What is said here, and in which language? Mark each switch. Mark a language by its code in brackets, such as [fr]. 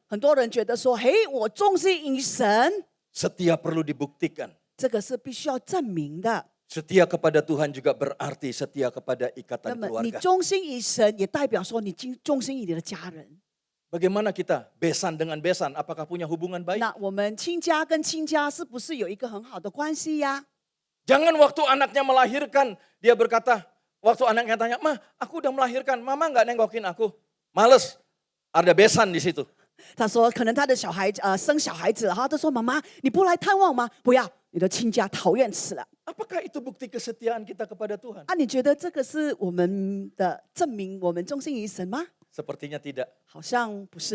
[zh] 很多人觉得说，嘿，我忠心于神， [id] Setia perlu dibuktikan. [zh] 这个是必须要证明的。 [id] Setia kepada Tuhan juga berarti setia kepada [zh] 那 [id] ikatan [zh] 么你 [id] keluarga. [zh] 忠心于神，也代表说你忠心于你的家人。 [id] Bagaimana kita besan dengan besan? Apakah punya hubungan baik? [zh] 那我们亲家跟亲家是不是有一个很好的关系呀？ [id] Jangan waktu anaknya melahirkan, dia berkata, waktu anaknya tanya, "Ma, aku udah melahirkan, mama nggak nengokin aku?" Males, ada besan di situ. [zh] 他说，可能他的小孩生小孩子，然后他说：“妈妈，你不来探望吗？不要，你的亲家讨厌死了。” [id] Apakah itu bukti kesetiaan kita kepada Tuhan? [zh] 啊，你觉得这个是我们的证明我们忠心于神吗？ [id] Sepertinya tidak. [zh] 好像不是